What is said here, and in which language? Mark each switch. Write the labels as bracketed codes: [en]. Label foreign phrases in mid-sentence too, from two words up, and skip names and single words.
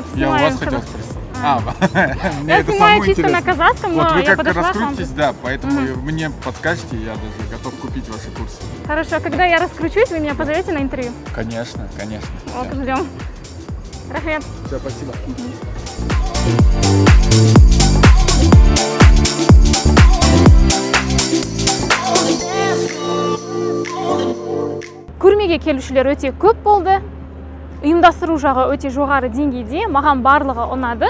[ru] у вас хотел спросить. Я снимаю чисто на казахском, но вот я вы как подошла к вам. раскрутитесь, да, поэтому мне подскажете, я даже готов купить ваши курсы. Хорошо, когда я раскручусь, вы меня позовете на интервью? Конечно. Вот, ждем. Рахмет. Все, спасибо. [kk] Көрмеге келушілер өте көп болды. Ұйымдастыру жағы өте жоғары деңгейде, маған барлығы ұнады.